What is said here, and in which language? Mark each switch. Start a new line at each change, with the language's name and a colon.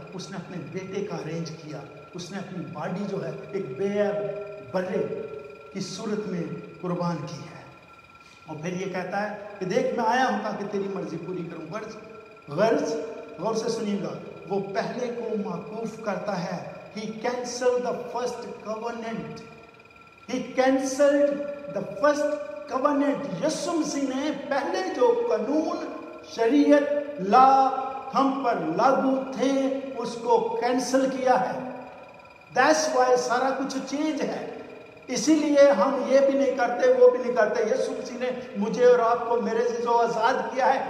Urdu: اس نے اپنے بیٹے کا ارینج کیا، اس نے اپنی باڈی جو ہے ایک بے عیب برے کی صورت میں قربان کی ہے. اور پھر یہ کہتا ہے کہ دیکھ میں آیا ہوں تاکہ تیری مرضی پوری کروں. غرض غور سے سنیے گا، وہ پہلے کو معکوف کرتا ہے.
English: He cancelled the first covenant. He cancelled the first covenant.
Urdu: یسوع مسیح نے پہلے جو قانون، شریعت، لا ہم پر لاگو تھے اس کو کینسل کیا ہے.
English: That's why
Urdu: سارا کچھ چینج ہے. اسی لیے ہم یہ بھی نہیں کرتے، وہ بھی نہیں کرتے. یسوع مسیح نے مجھے اور آپ کو میرے عزیزو آزاد کیا ہے.